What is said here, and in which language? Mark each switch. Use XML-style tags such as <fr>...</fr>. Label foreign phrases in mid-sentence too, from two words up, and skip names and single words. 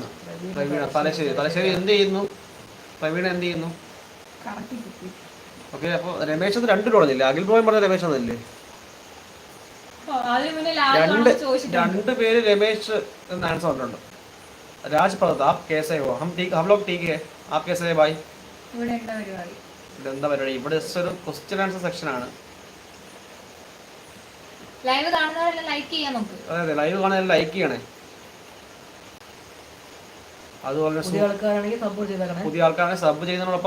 <ml>പ്രവീണ തലശ്ശേരി എന്ത് ചെയ്യുന്നു? പ്രവീണ എന്ത് ചെയ്യുന്നു? ഓക്കെ, അപ്പോൾ രമേശ് എന്ന് 2 പറഞ്ഞില്ലേ? അഖിൽ ബ്രോയും പറഞ്ഞ രമേശ് എന്നല്ലേ? 2 പേര് രമേശ് എന്ന് ആൻസർ പറഞ്ഞിട്ടുണ്ട്.</ml> <hi>രാജ് പ്രതാപ് कैसे हो? हम लोग ठीक है, आप कैसे है भाई?</hi> <ml>ഇവിടെ എന്താ പരിപാടി? ഇവിടെ ഒരു</ml> <en>question answer section</en> <ml>ആണ്. ലൈവ് കാണുന്നവരെല്ലാം ലൈക്ക് ചെയ്യാൻ നോക്ക്. അതെ, ലൈവ് കാണുന്നവരെല്ലാം ലൈക്ക് ചെയ്യണേ. അതുപോലെ പുതിയ ആൾക്കാരാണെങ്കിൽ സബ് ചെയ്യുന്നതിനോടൊപ്പം</ml>